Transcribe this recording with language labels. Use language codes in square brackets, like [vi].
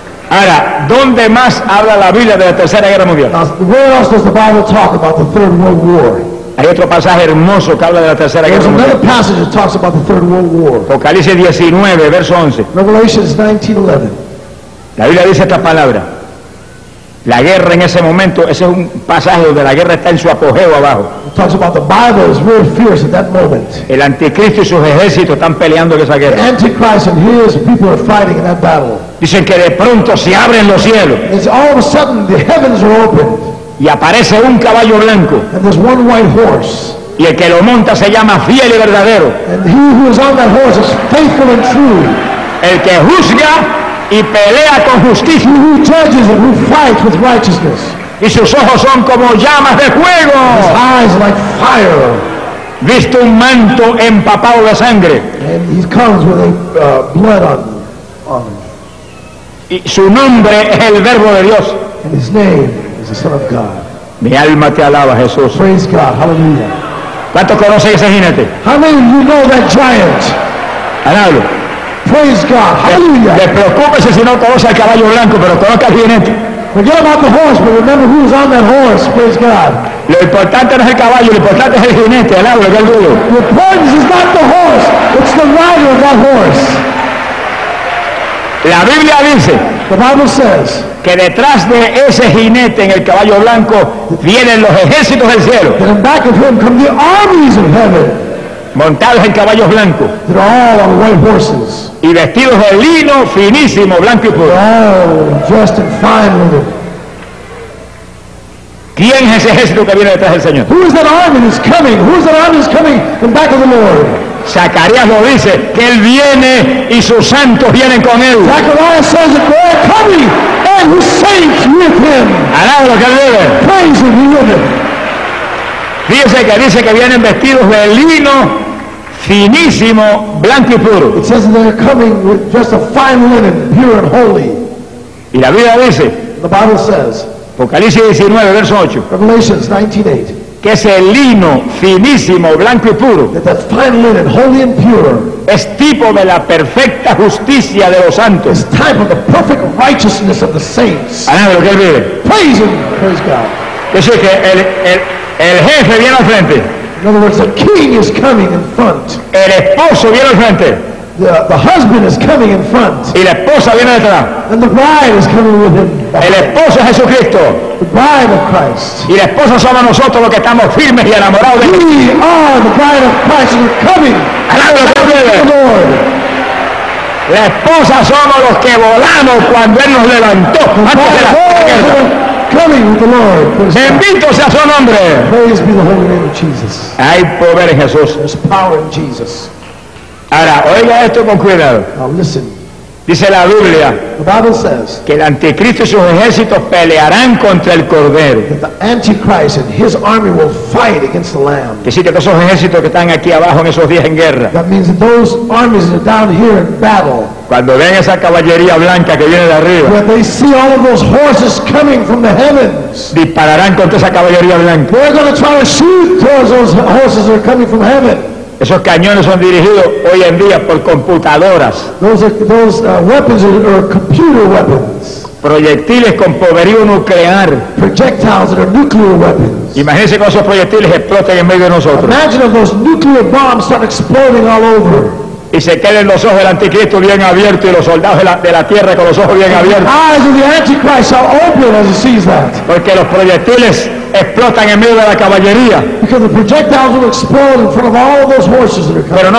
[es] Ahora, ¿dónde más habla la Biblia de la Tercera Guerra Mundial? [en] Now, where else does the Bible talk about the Third World War? [es] Hay otro pasaje hermoso que habla de la Tercera Guerra Mundial. [en] There's another passage that talks about the Third World War. [es] Apocalipsis 19, verso 11. [en] Revelations 19:11. [es] La Biblia dice esta palabra. La guerra en ese momento, ese es un pasaje donde la guerra está en su apogeo abajo. [en] It talks about the Bible is really fierce at that moment. [es] El anticristo y sus ejércitos están peleando en esa guerra. [en] The Antichrist and his people are fighting in that battle. [es] Dicen que de pronto se abren los cielos. [en] It's all of a sudden the heavens are opened. [es] Y aparece un caballo blanco. [en] And there's one white horse. [es] Y el que lo monta se llama fiel y verdadero. [en] And he who is on that horse is faithful and true. [es] El que juzga y pelea con justicia. [en] He who judges and who fights with righteousness. [es] Y sus ojos son como llamas de fuego. [en] His eyes are like fire. [es] Viste un manto empapado de sangre. [en] And he comes with a blood on him. [es] Y su nombre es el Verbo de Dios. [en] And his name. The Son of God. [es] Mi alma te alaba, Jesús. [en] Praise God, hallelujah. [es] ¿Cuántos conocen ese jinete? [en] How many of you know that giant? [es] Alábalo. [en] Praise praise God. Hallelujah. [es] Te preocupes si no conoce al caballo blanco, pero conoce al jinete. [en] Forget about the horse, but remember who's on that horse. Praise God. [es] Lo importante no es el caballo, lo importante es el jinete. Alabado sea el Señor. [en] The importance is not the horse, it's the rider of that horse. [es] La Biblia dice. [en] The Bible says. [es] Que detrás de ese jinete en el caballo blanco vienen los ejércitos del cielo. [en] And in back of him come the armies of heaven. [es] Montados en caballos blancos. [en] They're all on white horses. [es] Y vestidos de lino finísimo, blanco y puro. [en] Dressed in fine linen. [es] ¿Quién es ese ejército que viene detrás del Señor? [en] Who is that army that's coming? Who is that army that's coming in back of the Lord? [es] Zacarías lo dice, que él viene y sus santos vienen con él. [en] Zacarías says that they're coming and his saints with him. [es] Alábalo que él vive. [en] Praise him, he lives. [es] Fíjese que dice que vienen vestidos de lino finísimo, blanco y puro. [en] It says that they're coming with just a fine linen, pure and holy. [es] Y la Biblia dice, [en] the Bible says, [es] Apocalipsis 19, verso 8, [en] Revelations 19:8, [es] que ese lino finísimo, blanco y puro, [en] that fine linen, holy and pure, [es] es tipo de la perfecta justicia de los santos. [en] It's type of the perfect righteousness of the saints. [es] Alábalo que él vive. [en] Praise him, praise God. [es] Es decir, que el jefe viene al frente. [en] In other words, the king is coming in front. [es] El esposo viene al frente. [en] The husband is coming in front. [es] Y la esposa viene detrás. [en] And the bride is coming with him. [es] El esposo es Jesucristo. [en] The bride of Christ. [es] Y la esposa somos nosotros los que estamos firmes y enamorados de Él. [en] We are the bride of Christ and we're coming. [es] Alabado sea el Señor. La esposa somos los que volamos cuando Él nos levantó. [en] Coming with the Lord. [es] Bendito sea su nombre. [en] Praise be the holy name of Jesus. [es] Hay poder en Jesús. [en] There's power in Jesus. [es] Ahora, oiga esto con cuidado. [en] Now listen. [es] Dice la Biblia. [en] The Bible says. [es] Que el anticristo y sus ejércitos pelearán contra el cordero. [en] That the antichrist and his army will fight against the lamb. [es] Que sí, que todos esos ejércitos que están aquí abajo en esos días en guerra. [en] That means that those armies are down here in battle. [es] Cuando ven esa caballería blanca que viene de arriba. [en] When they see all of those horses coming from the heavens. [es] Dispararán contra esa caballería blanca. [en] They're going to try to shoot towards those horses that are coming from heaven. [es] Esos cañones son dirigidos hoy en día por computadoras. [en] Those weapons are computer weapons. [es] Proyectiles con poderío nuclear. [en] Projectiles that are nuclear weapons. [es] Imagínense cómo esos proyectiles exploten en medio de nosotros. [en] Imagine if those nuclear bombs start exploding all over. [es] Y se queden los ojos del anticristo bien abiertos y los soldados de la tierra con los ojos bien abiertos. [en] The eyes of the antichrist are open as he sees that. [es] Porque los proyectiles explotan en medio de la caballería. [en] Because the projectiles will explode in front of all those horses that are coming.